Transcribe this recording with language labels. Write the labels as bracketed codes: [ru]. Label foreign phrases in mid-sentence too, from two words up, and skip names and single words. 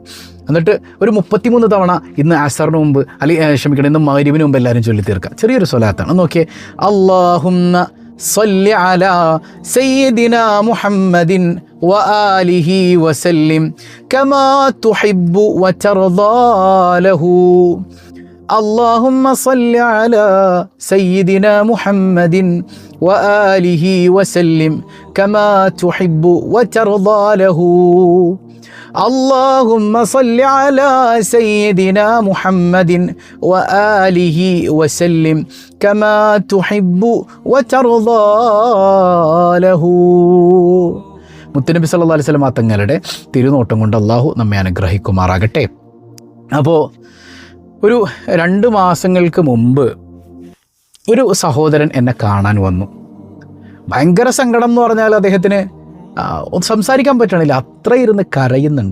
[ml] എന്നിട്ട് ഒരു 33 തവണ ഇന്ന് അസറിന് മുമ്പ് അല്ലെങ്കിൽ ഇന്ന് മഗ്‌രിബിന് മുമ്പ് എല്ലാവരും ചൊല്ലി തീർക്കുക. ചെറിയൊരു സ്വലാത്താണ്. [ar] നോക്കിയേ, اللهم صل على سيدنا محمد وآله وسلم كما تحب وترضى له. اللهم صل على سيدنا محمد وآله وسلم كما تحب وترضى له. اللهم صل على سيدنا محمد وآله وسلم كما تحب وترضى له. [ml] മുത്തുനബി [ar] صلى الله عليه وسلم [ml] തങ്ങളുടെ തിരുനോട്ടം കൊണ്ട് അല്ലാഹു നമ്മെ അനുഗ്രഹിക്കുമാറാകട്ടെ. അപ്പോൾ ഒരു 2 മാസങ്ങൾക്ക് മുമ്പ് ഒരു സഹോദരൻ എന്നെ കാണാൻ വന്നു. ഭയങ്കര സങ്കടം എന്ന് പറഞ്ഞാൽ അദ്ദേഹത്തിന് സംസാരിക്കാൻ പറ്റണില്ല, അത്ര ഇരുന്ന് കരയുന്നുണ്ട്.